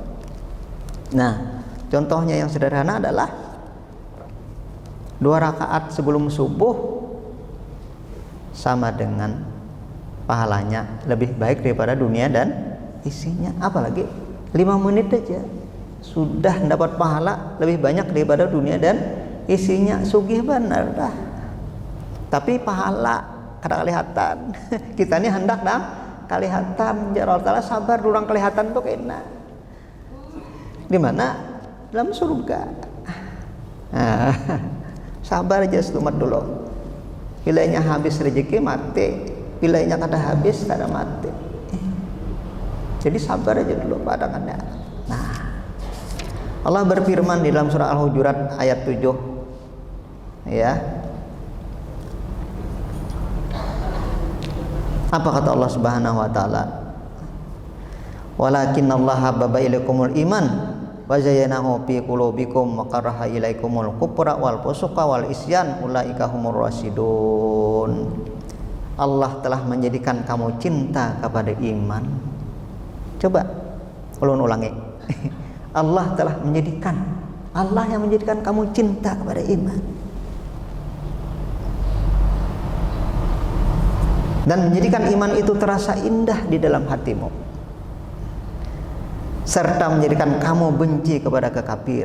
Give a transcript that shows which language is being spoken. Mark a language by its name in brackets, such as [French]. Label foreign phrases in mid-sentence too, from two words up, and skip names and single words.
[Indonesian] Nah, contohnya yang sederhana adalah 2 rakaat sebelum subuh sama dengan pahalanya lebih baik daripada dunia dan isinya. Apalagi 5 menit aja sudah dapat pahala lebih banyak daripada dunia dan isinya. [Banjar] Sugih benar dah. Tapi pahala kada kelihatan. Kita ini hendak dah kelihatan. Ya Allah Ta'ala sabar durang kelihatan tuh kena. [Indonesian] Di mana? Dalam surga. [Banjar] Sabar aja setumat dulu. Bilanya habis rezeki mati. Bilanya kada habis kada mati. [Indonesian] Jadi sabar aja dulu padangannya. Nah, Allah berfirman di dalam surah Al-Hujurat ayat 7. Ya. Apa kata Allah [Arabic] سبحانه وتعالى? ولكن الله حبب إليكم الإيمان وزينه في قلوبكم وكره إليكم الكفر والفسوق والعصيان أولئك هم الراشدون. [Indonesian] Allah telah menjadikan kamu cinta kepada iman. [Banjar] Coba ulun ulangi. [Indonesian] Allah telah menjadikan, Allah yang menjadikan kamu cinta kepada iman dan menjadikan iman itu terasa indah di dalam hatimu, serta menjadikan kamu benci kepada kekafiran.